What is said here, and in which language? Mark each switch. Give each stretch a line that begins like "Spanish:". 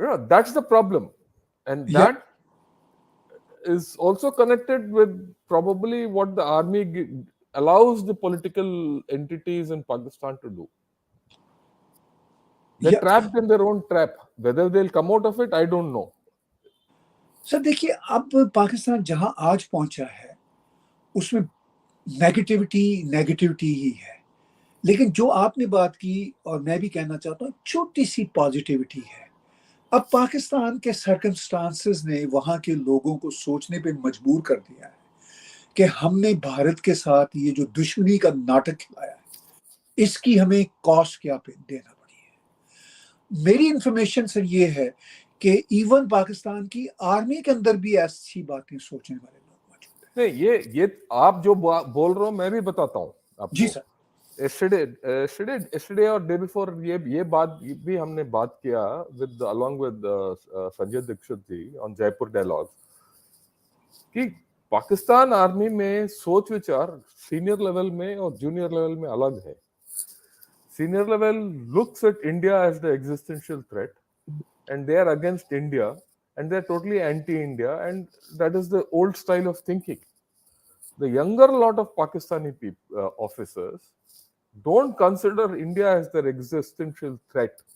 English: That's the problem. And Yeah. that is also connected with probably what the army allows the political entities in Pakistan to do. They're trapped in their own trap. Whether they'll come out of it, I don't know.
Urdu: سر دیکھیے, اب پاکستان جہاں آج پہنچا ہے اس میں negativity ہی ہے, لیکن جو آپ نے بات کی اور میں بھی کہنا چاہتا ہوں, چھوٹی سی پازیٹیوٹی ہے. اب پاکستان کے سرکمسٹانسز نے وہاں کے لوگوں کو سوچنے پہ مجبور کر دیا ہے کہ ہم نے بھارت کے ساتھ یہ جو دشمنی کا ناٹک کھلایا ہے, اس کی ہمیں کاسٹ کیا دینا پڑی ہے. میری انفارمیشن سر یہ ہے کہ ایون پاکستان کی آرمی کے اندر بھی ایسی باتیں سوچنے والے لوگ موجود ہیں. نہیں, یہ آپ جو بول رہے ہو میں بھی بتاتا ہوں آپ جی کو. سر. yesterday اور day before یہ بات بھی ہم نے بات کیا
English: along with
Urdu: Sanjay Dixit جی on جے پور ڈائلاگ کہ پاکستان آرمی میں سوچ وچار سینئر لیول میں اور جونیئر لیول میں الگ ہے.
English: Senior level looks at India as the existential threat, and they are against India, and they are totally anti-India, and that is the old style of thinking. The younger lot of Pakistani officers don't consider India as their existential threat.